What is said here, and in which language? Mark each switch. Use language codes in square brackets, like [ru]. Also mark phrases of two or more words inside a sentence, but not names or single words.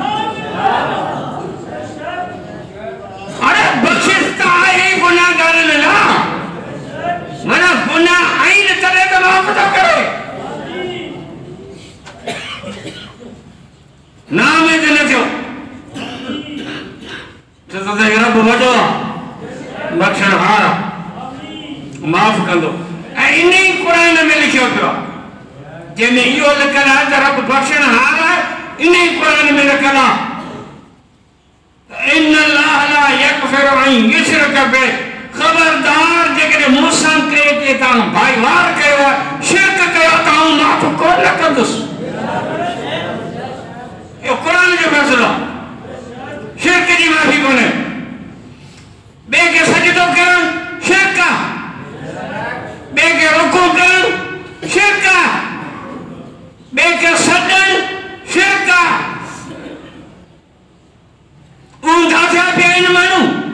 [sd] अरे बख़्शिश त आहे ई गुनाहगारनि लाइ मना गुनाह आइन तॾहिं त माफ़ थो करे नाम में न थियो छो त रब वॾो आहे बख़्शण हार माफ़ कंदो ऐं इन ई क़ुरान में लिखियो पियो आहे जंहिंमें इहो लिखियलु आहे त रब बख़्शण हार आहे इन ई क़ुरान में लिखियलु आहे [ar] إن الله لا يغفر أن يشرك به [sd] खबरदार जेकॾहिं मूंसां कयो के तव्हां भाईवार कयो आहे शिरक कयो तव्हां माफ़ कोन कंदुसि इहो क़ुरान जो फ़ैसिलो आहे शिरक जी माफ़ी कोन्हे ॿिए खे सजदो करणु शिरक आहे ॿिए खे रुकू करणु शिरक आहे ॿिए खे सॾणु शिरक आहे ऊंधा थिया पिया आहिनि माण्हू